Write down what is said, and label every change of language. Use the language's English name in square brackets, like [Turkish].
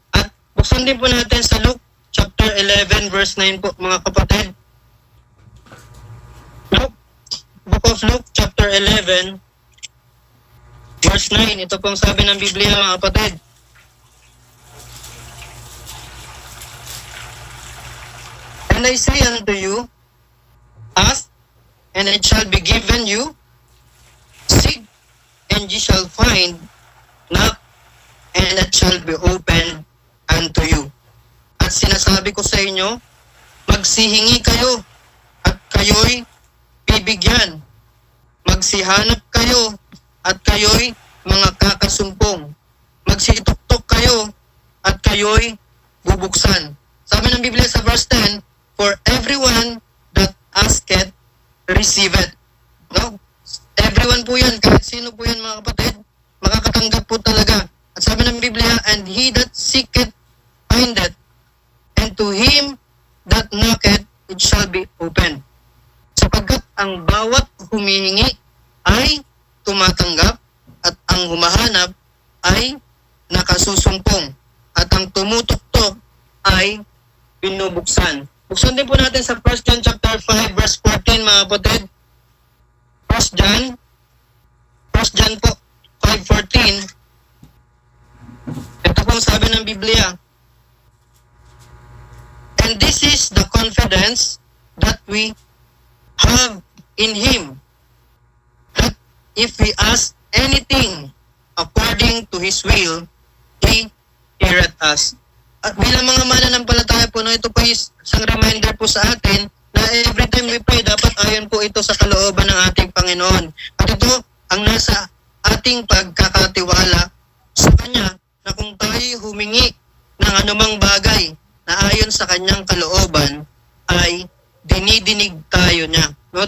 [Filipino] At buksan din po natin sa Luke chapter 11 verse 9 po, mga kapatid. [English] Book of Luke chapter 11 verse 9. [Filipino] Ito pong sabi ng Biblia, mga kapatid. [English] And I say unto you, ask, and it shall be given you. Seek, and ye shall find. Knock, and it shall be opened unto you. [Filipino] At sinasabi ko sa inyo, magsihingi kayo, at kayo'y bibigyan. Magsihanap kayo, at kayo'y mga kakasumpong. Magsituktok kayo, at kayo'y bubuksan. Sabi ng Biblia sa verse 10, [English] for everyone that asketh, receiveth. No? [Filipino] Everyone po yan, kahit sino po yan, mga kapatid, makakatanggap po talaga. At sabi ng Biblia, [English] and he that seeketh, findeth, and to him that knocketh, it shall be opened. [Filipino] Sapagkat ang bawat humihingi ay tumatanggap, at ang humahanap ay nakasusumpong, at ang tumutuktok ay binubuksan. Buksan din po natin sa 1 John chapter 5 verse 14, mga kapatid. 1 John po 5:14. Ito pong sabi ng Biblia. [English] And this is the confidence that we have in Him, that if we ask anything according to His will, He heareth us. [Filipino] At bilang mga mananampalataya po, no, ito po isang reminder po sa atin na [English] every time we pray, [Filipino] dapat ayon po ito sa kalooban ng ating Panginoon. At ito ang nasa ating pagkakatiwala sa Kanya na kung tayo humingi ng anumang bagay na ayon sa Kanyang kalooban, ay dinidinig tayo niya. No?